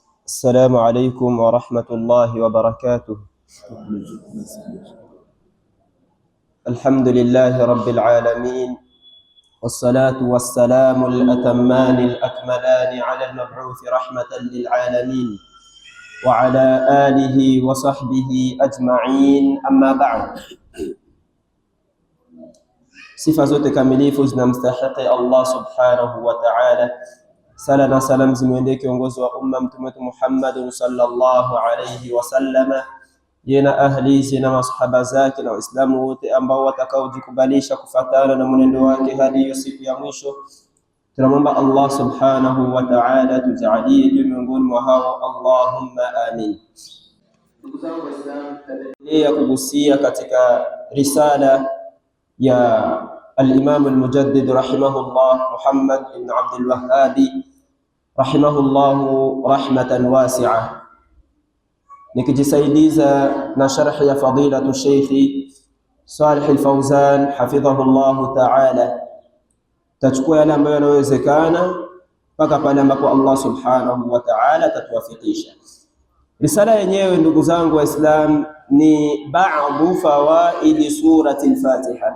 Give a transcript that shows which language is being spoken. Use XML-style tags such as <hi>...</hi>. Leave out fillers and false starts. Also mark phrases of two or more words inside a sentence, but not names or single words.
<ar>السلام عليكم ورحمة الله وبركاته. الحمد لله رب العالمين، والصلاة والسلام الأتمان الأكملان على المبعوث رحمة للعالمين وعلى آله وصحبه أجمعين. أما بعد،</ar> <sw>sifa zote kamilifu zinamstahiki Allah</sw> <ar>سبحانه وتعالى.</ar> <sw>Sala na salam zimwendee kiongozi wa umma mtume wetu Muhammad</sw> <ar>صلى الله عليه وسلم,</ar> <sw>yena ahli na masahaba zake na waislamu wote ambao watakaojikubalisha kufatana na mwenendo wake hadi hiyo siku ya mwisho. Tunamwomba Allah</sw> <ar>سبحانه وتعالى</ar> <sw>tujalie miongoni mwa hao,</sw> <ar>اللهم آمين.</ar> <sw>Ndugu zangu Waislamu, tunaendelea kugusia katika risala ya</sw> <ar>الإمام المجدد رحمه الله</ar> <sw>Muhammad ibn Abdul Wahhab</sw> <ar>رحمه الله رحمة واسعة,</ar> <sw>nikijisaidiza na sharhi ya fadilatu Sheikh Salih al-Fawzan</sw> <ar>حفظه الله تعالى.</ar> <sw>Tachukua yale ambayo yanawezekana mpaka pale ambapo Allah</sw> <ar>سبحانه وتعالى</ar> <sw>tatuwafikisha. Risala yenyewe ndugu zangu Waislamu ni</sw> <ar>بعض فوائد سورة الفاتحة.</ar>